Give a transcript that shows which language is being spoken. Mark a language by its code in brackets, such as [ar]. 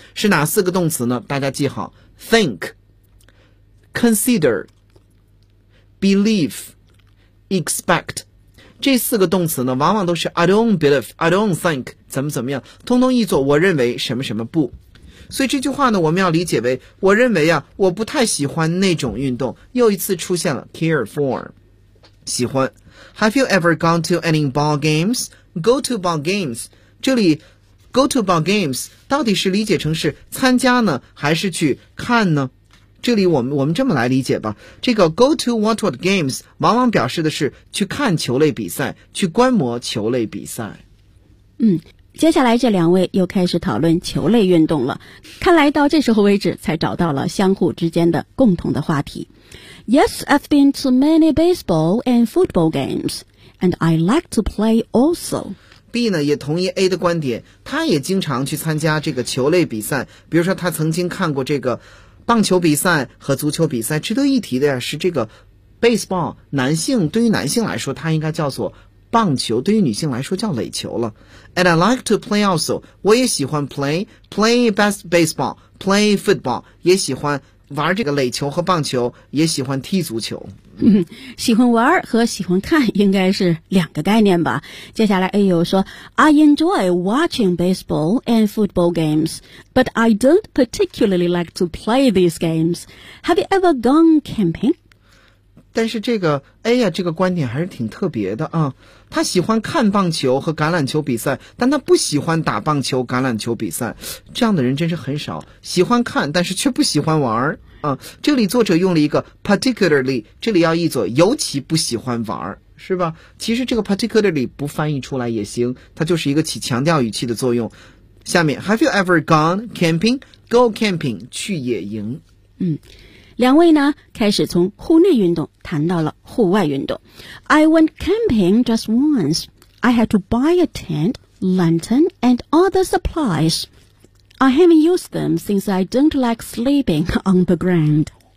[zh] 是哪四个动词呢？大家记好， think， consider， believe， expect。这四个动词呢往往都是 [en] I don't believe， I don't think， [zh] 怎么怎么样，通通译作我认为什么什么不。所以这句话呢我们要理解为，我认为啊我不太喜欢那种运动，又一次出现了 [en] care for， [zh] 喜欢。 [en] Have you ever gone to any ball games? Go to ball games， [zh] 这里 [en] go to ball games [zh] 到底是理解成是参加呢还是去看呢？这里我们这么来理解吧，这个 [en] go to watch what games [zh] 往往表示的是去看球类比赛，去观摩球类比赛。接下来这两位又开始讨论球类运动了，看来到这时候为止才找到了相互之间的共同的话题。 [en] Yes, I've been to many baseball and football games, and I like to play also. [zh] B 呢也同意 A 的观点，他也经常去参加这个球类比赛，比如说他曾经看过这个棒球比赛和足球比赛。值得一提的呀是这个 baseball， 男性对于男性来说他应该叫做棒球，对于女性来说叫垒球了。 [en] And I like to play also， [zh] 我也喜欢 [en] play best baseball， play football， [zh] 也喜欢玩这个垒球和棒球，也喜欢踢足球。喜欢玩和喜欢看应该是两个概念吧。接下来 A 又说， [en] I enjoy watching baseball and football games， but I don't particularly like to play these games. Have you ever gone camping？ [zh] 但是这个 A 呀，这个观点还是挺特别的啊。他喜欢看棒球和橄榄球比赛，但他不喜欢打棒球、橄榄球比赛。这样的人真是很少，喜欢看，但是却不喜欢玩儿啊。这里作者用了一个 particularly， 这里要译作尤其不喜欢玩儿，是吧？其实这个 particularly 不翻译出来也行，它就是一个起强调语气的作用。下面 [en] ，Have you ever gone camping? Go camping， [zh] 去野营。两位呢开始从户内运动谈到了户外运动。 [en] I went camping just once. I had to buy a tent, lantern and other supplies. I haven't used them since I don't like sleeping on the ground.